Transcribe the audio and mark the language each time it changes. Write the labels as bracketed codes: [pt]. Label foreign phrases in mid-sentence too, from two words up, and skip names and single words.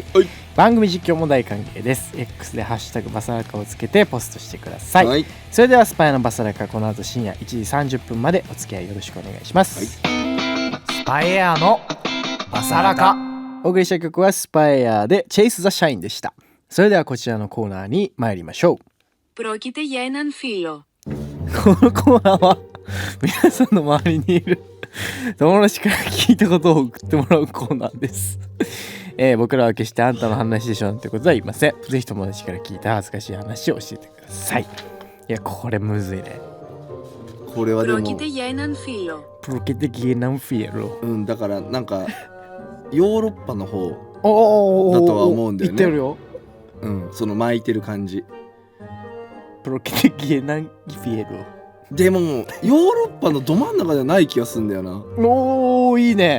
[ja] 番組実況も大歓迎です。 X でハッシュタグバサラカをつけてポストしてください。それではスパイアのバサラカこの後深夜1時30分までお付き合いよろしくお願いします。スパイアのバサラカお送りした曲はスパイアでチェイス・ザ・シャインでした。それではこちらのコーナーに参りましょう。 [el] Πρόκειται για έναν φίλο。 [ja] このコーナーは皆さんの周りにいる友達から聞いたことを送ってもらうコーナーです。僕らは決してあんたの話でしょなんてことは言いません。ぜひ友達から聞いた恥ずかしい話を教えてください。いやこれむずいね。これはでも [el] Πρόκειται για έναν φίλο。 Πρόκειται για έναν φίλο。 [ja] だからなんかヨーロッパの方だだとは思うんだよね。言ってるよ。その巻いてる感じ。プロケテギエナンギフィエでもヨーロッパのど真ん中ではない気がするんだよな。ロ。おーいいね。